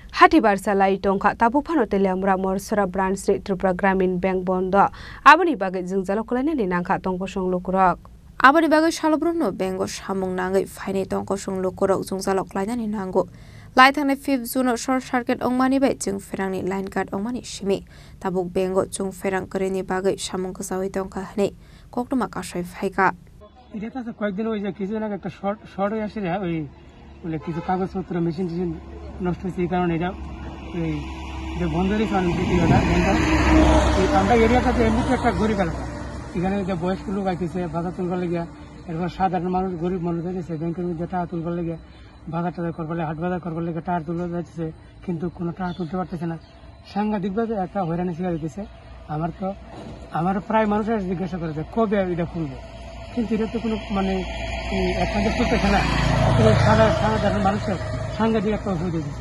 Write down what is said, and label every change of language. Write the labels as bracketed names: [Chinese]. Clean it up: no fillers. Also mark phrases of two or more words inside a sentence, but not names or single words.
[Kok Borok] Khatibar salai tongkha tabu phano telamra morsora branch Tripura Gramin Bank bondo aboni bagai jingjalok kulainani nangkha tongkosong lukurok aboni bagai shalobrono bengo samung nangai faine tongkosong lukurok jingjalok kulainani nango lai thangni 5 June [English] short circuit [Kok Borok] ongmani bai jing ferangni [English] line cut [Kok Borok] ongmani simi tabuk bengo jung ferang koreni bagai samung kasawi tongkha hne koktoma kasai phaika [Bangla] এটা তো কয়েকদিন ওই যে কিছুদিন আগে একটা শর্ট হয়ে আসে ওই বলে কিছু কাগজপত্র মেশিন নষ্ট হয়েছে এই কারণে এটা এই যে বন্ধ রেখে আমরা এরিয়াটাতে এমনিতে একটা গরিব এলাকা এখানে যে বয়স্ক লোক আইতেছে বাজার তুলবার লেগে এরপর সাধারণ মানুষ গরিব মানুষ যাইতেছে ব্যাংকের মধ্যে টাকা তুলবার লেগে বাজার টাজার করবার লেগে হাট বাজার করবার লেগে টাকা তুলে যাচ্ছে কিন্তু কোনো টাকা তুলতে পারতেছে না সাংঘাতিকভাবে একটা হয়রানি শিকার হইতেছে আমার প্রায় মানুষের জিজ্ঞাসা করে যে কবে এটা খুলবে কিন্তু এটা তো কোনো মানে একসাথে চলতেছে না সাধারণ মানুষের সাংঘাতিক একটা অসুবিধা দিচ্ছে।